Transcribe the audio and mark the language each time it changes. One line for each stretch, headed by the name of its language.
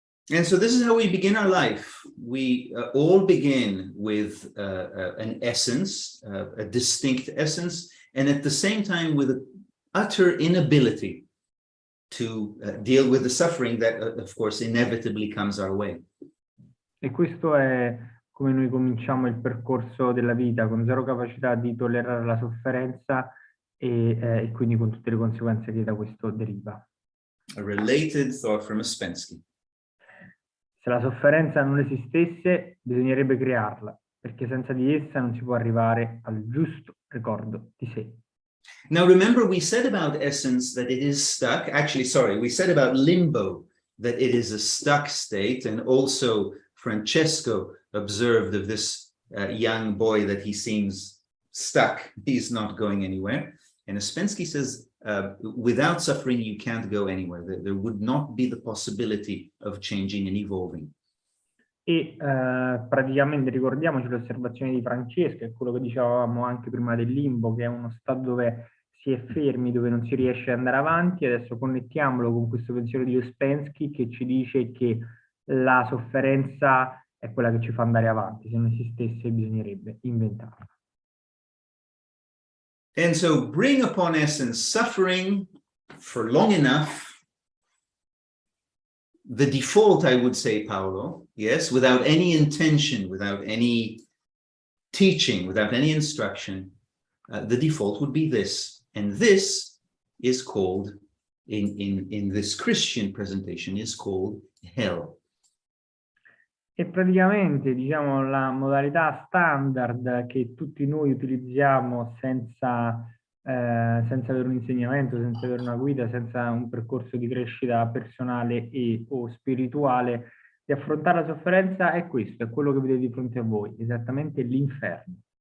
English: And so this is how we begin our life. We all begin with an essence, a distinct essence, and at the same time with an utter inability to deal with the suffering that, of course, inevitably comes our way.
Italian: E questo è come noi cominciamo il percorso della vita, con zero capacità di tollerare la sofferenza e quindi con tutte le conseguenze che da questo deriva.
English: A related thought from Ouspensky.
Italian: Se la sofferenza non esistesse, bisognerebbe crearla, perché senza di essa non si può arrivare al giusto ricordo di sé.
English: Now, remember, we said about essence that it is stuck. Actually, sorry, we said about limbo that it is a stuck state. And also Francesco observed of this young boy that he seems stuck. He's not going anywhere. And Ouspensky says, without suffering, you can't go anywhere. There would not be the possibility of changing and evolving.
Italian: E praticamente ricordiamoci l'osservazione di Francesco, è quello che dicevamo anche prima del limbo, che è uno stato dove si è fermi, dove non si riesce ad andare avanti. Adesso connettiamolo con questo pensiero di Ouspensky che ci dice che la sofferenza è quella che ci fa andare avanti. Se non esistesse bisognerebbe inventarla.
English: And so bring upon essence suffering for long enough. The default, I would say, Paolo, yes, without any intention, without any teaching, without any instruction, the default would be this. And this is called, in this Christian presentation, is called hell.
Italian: E praticamente, diciamo, la modalità standard che tutti noi utilizziamo senza avere un insegnamento, senza avere una guida, senza un percorso di crescita personale o spirituale, di affrontare la sofferenza è questo, è quello che vedete di fronte a voi, esattamente l'inferno.